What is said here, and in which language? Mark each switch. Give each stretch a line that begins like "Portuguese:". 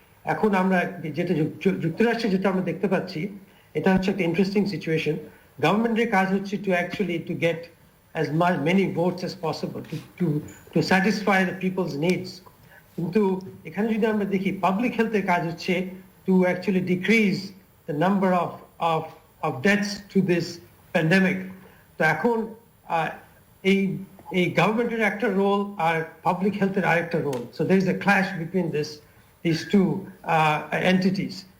Bangla: এখন আমরা যেটা যুক্তরাষ্ট্রে যেটা আমরা দেখতে পাচ্ছি, এটা হচ্ছে একটা ইন্টারেস্টিং সিচুয়েশন। গভর্নমেন্টের কাজ হচ্ছে
English: to get as many votes as possible to satisfy the people's needs.
Bangla: কিন্তু এখানে যদি আমরা দেখি পাবলিক হেলথের কাজ হচ্ছে
English: to actually decrease the number of deaths to this pandemic.
Bangla: তো এখন এই গভর্নমেন্টের একটা রোল আর পাবলিক হেলথের আরেকটা role, so
English: there is a clash between these two entities.